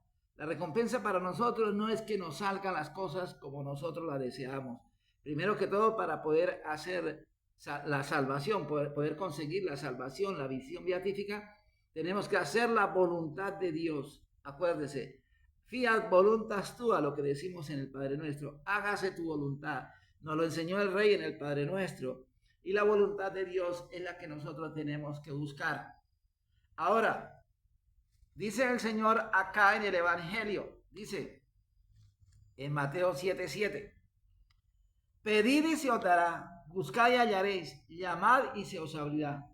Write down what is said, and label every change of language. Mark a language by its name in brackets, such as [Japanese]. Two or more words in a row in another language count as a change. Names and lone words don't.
[Spanish] La recompensa para nosotros no es que nos salgan las cosas como nosotros las deseamos. Primero que todo, para poder hacer la salvación, poder conseguir la salvación, la visión beatífica, tenemos que hacer la voluntad de Dios. Acuérdese, [Latin] fiat voluntas tua, [Spanish] lo que decimos en el Padre Nuestro, hágase tu voluntad. Nos lo enseñó el Rey en el Padre Nuestro. Y la voluntad de Dios es la que nosotros tenemos que buscar. Ahora, dice el Señor acá en el Evangelio, dice en Mateo 7:7, pedid y se os dará, buscad y hallaréis, llamad y se os abrirá.